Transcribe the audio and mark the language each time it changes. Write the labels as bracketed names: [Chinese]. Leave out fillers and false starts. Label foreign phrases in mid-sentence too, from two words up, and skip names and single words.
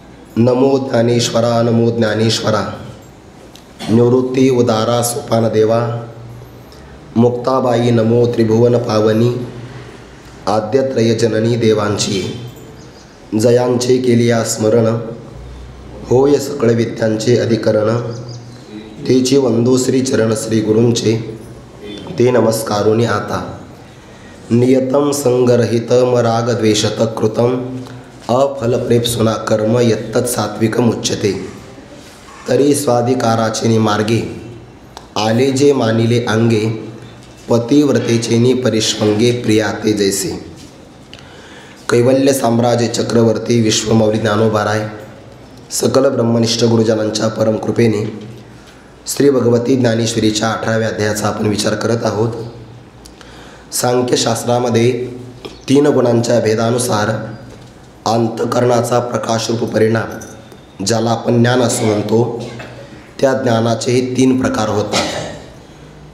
[Marathi] नमो ज्ञानेश्वरा नमो ज्ञानेश्वरा निवृत्ती उदारा सोपान देवा मुक्ताबाई नमो त्रिभुवन पावनी आद्यत्रय जननी देवांची जयांचे केलिया स्मरण होय सकळ विद्यांचे अधिकरण तेची वंदो श्री चरण श्री गुरूंचे ते नमस्कारुनी आता [Sanskrit] नियतम संगरहितम रागद्वेषत कृतम अफलप्रेप्सुना कर्म यत्तत् सात्विकम उच्यते [Marathi] तरी स्वाधिकाराचेनी मार्गे आले जे मानिले अंगे पतिव्रतेचेनी परिष्वंगे प्रियाते जैसे कैवल्य साम्राज्य चक्रवर्ती विश्वमौली ज्ञानोबाराय सकल ब्रह्मनिष्ठ गुरुजनांच्या परम कृपेने श्री भगवती ज्ञानेश्वरीच्या 18व्या अध्यायाचा आपण विचार करत आहोत। सांख्यशास्त्रामध्ये 3 गुणांच्या भेदानुसार अंतकरणाचा प्रकाशरूप परिणाम ज्याला आपण ज्ञान असं म्हणतो त्या ज्ञानाचेही 3 प्रकार होतात।